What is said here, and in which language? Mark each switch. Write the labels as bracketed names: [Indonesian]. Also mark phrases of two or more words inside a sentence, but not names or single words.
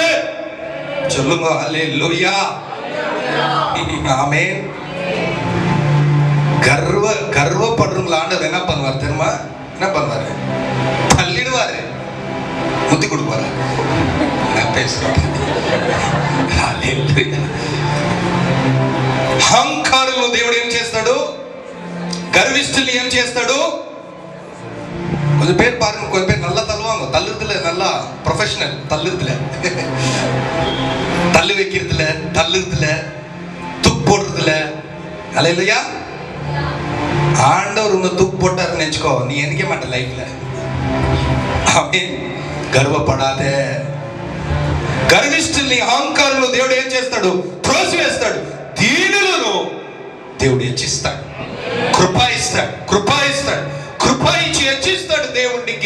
[Tamil] சொல்லுங்க. ஹல்லேலூயா. ஆமென். கர்வப்படுறவங்கள ஆண்டவர் என்ன பண்ணுவார் தெரியுமா? என்ன பண்ணுவாரு? தள்ளிடுவாரு, முத்தி கொடுப்பாரு. நான் பேசுறேன். [Telugu] హల్లెలూయా. అహంకారంలో దేవుడు ఏం చేస్తాడు? గర్విష్ఠుల్ని ఏం చేస్తాడు? [Tamil] கொஞ்சம் பேர் பாருங்க, கொஞ்சம் பேர் நல்லா தள்ளுவாங்க. தள்ளுறதுல நல்லா ப்ரொஃபஷனல். தள்ளுறதுல, தள்ளு வைக்கிறதுல, தள்ளுறதுல, தூக்கு போடுறதுல. ஹல்லேலூயா. ஆண்டவர் உன்னை தூக்கு போட்டாருன்னு நினைச்சுக்கோ, நீ எந்திக்க மாட்ட லைஃப்ல. [Telugu] ఆమేన్. గర్వపడాద. గర్విష్ఠుల్ని, అహంకారులు దేవుడు ఏం చేస్తాడు? త్రోసివేస్తాడు. దీనులను దేవుడు హెచ్చిస్తాడు, కృప ఇస్తాడు, కృప ఇస్తాడు, కృప ఇచ్చి హెచ్చిస్తాడు దేవునికి.